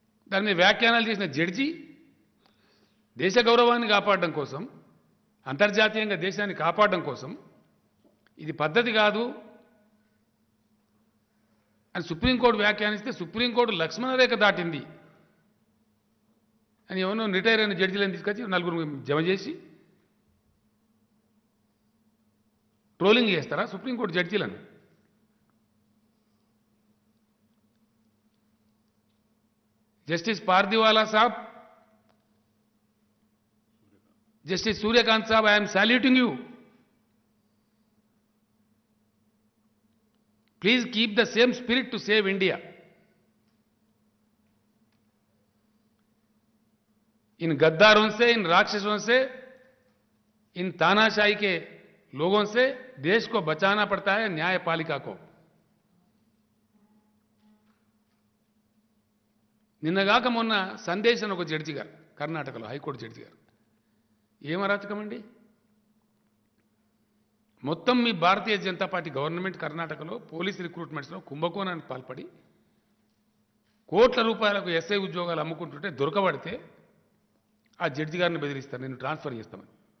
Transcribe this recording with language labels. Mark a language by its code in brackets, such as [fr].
[te] దాని మీద వ్యాఖ్యానాలు చేసిన జడ్జి దేశ గౌరవాన్ని కాపాడడం కోసం, అంతర్జాతీయంగా దేశాన్ని కాపాడడం కోసం ఇది పద్ధతి కాదు అని సుప్రీంకోర్టు వ్యాఖ్యానిస్తే సుప్రీంకోర్టు లక్ష్మణరేఖ దాటింది అని ఎవరో రిటైర్ అయిన జడ్జిలను తీసుకొచ్చి నలుగురు జమ చేసి ట్రోలింగ్ చేస్తారా supreme court జడ్జీలను? [en] Justice Pardiwala Saab, justice Surya Kant Saab, I'm సాల్యూటింగ్ you. Please keep the same spirit to save India. [hi] इन गद्दारों से, इन राक्षसों से, इन तानाशाही के लोगों से देश को बचाना पड़ता है, न्यायपालिका को. [te] నిన్నగాక మొన్న సందేశ్ అని ఒక జడ్జి గారు, కర్ణాటకలో హైకోర్టు జడ్జి గారు, ఏం అరాచకం అండి? మొత్తం మీ భారతీయ జనతా పార్టీ గవర్నమెంట్ కర్ణాటకలో పోలీస్ రిక్రూట్మెంట్స్లో కుంభకోణానికి పాల్పడి కోట్ల రూపాయలకు ఎస్ఐ ఉద్యోగాలు అమ్ముకుంటుంటే దొరకబడితే ఆ జడ్జి గారిని బెదిరిస్తారు, నేను ట్రాన్స్ఫర్ చేస్తామని.